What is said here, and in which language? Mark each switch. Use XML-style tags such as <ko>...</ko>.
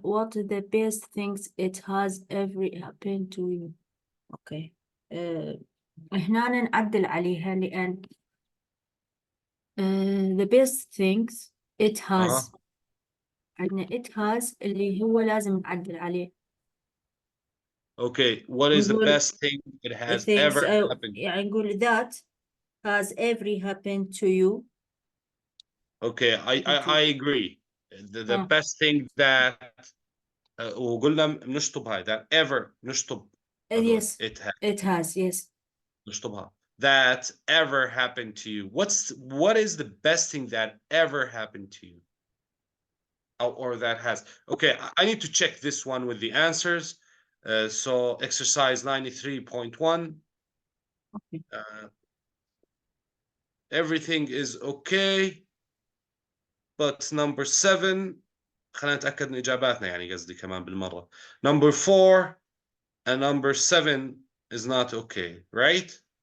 <en>What the best things it has ever happened to you? Okay.</en> <ar>هنا نعدل عليها لأن</ar> <en>the best things it has.</en> <ar>عندنا</ar> <en>it has</en> <ar>اللي هو لازم نعدل عليه.</ar> <en>Okay, what is the</en> <ar>نقول</ar> <en>best thing it has things ever happened?</en> <ar>يعني نقول</ar> <en>that has ever happened to you. Okay, I agree. The best thing that</en> <ar>وقلنا بنشطب هاي</ar> <en>that ever</en> <ar>نشطب هذول.</ar> <en>Yes, it has, yes.</en> <ar>نشطبها.</ar> <en>That ever happened to you. What is the best thing that ever happened to you? Or that has. Okay, I need to check this one with the answers. So exercise 93.1. Okay. Everything is okay. But number 7,</en> <ar>خلينا نتأكد من إجاباتنا يعني قصدي كمان بالمرة.</ar> <en>Number 4 and number 7 is not okay, right?</en>